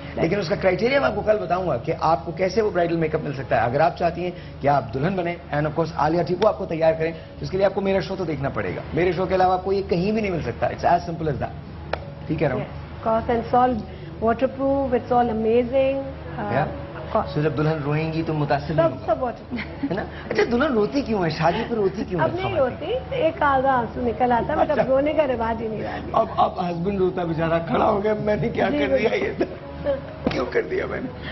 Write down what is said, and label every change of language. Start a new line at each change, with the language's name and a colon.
Hindi: लेकिन उसका क्राइटेरिया मैं आपको कल बताऊंगा कि आपको कैसे वो ब्राइडल मेकअप मिल सकता है. अगर आप चाहती हैं कि आप दुल्हन बने एंड ऑफ कोर्स आलिया ठीक आपको तैयार करें, तो इसके लिए आपको मेरा शो तो देखना पड़ेगा. मेरे शो के अलावा आपको ये कहीं भी नहीं मिल सकता.
English: It's as simple as that. ठीक है. Cost and it's all waterproof. It's all amazing.
Hindi: So जब दुल्हन रोएंगी तो मुतासिर नहीं होगा. सब waterproof. है ना. अच्छा, दुल्हन रोती क्यों है? शादी पर रोती क्यों है? अब नहीं रोती, एक आधा आंसू निकल आता है, बट अब रोने का रिवाज ही नहीं रहा. अब हस्बैंड रोता बेचारा खड़ा हो गया, मैंने क्या कर दिया, ये क्यों कर दिया मैंने.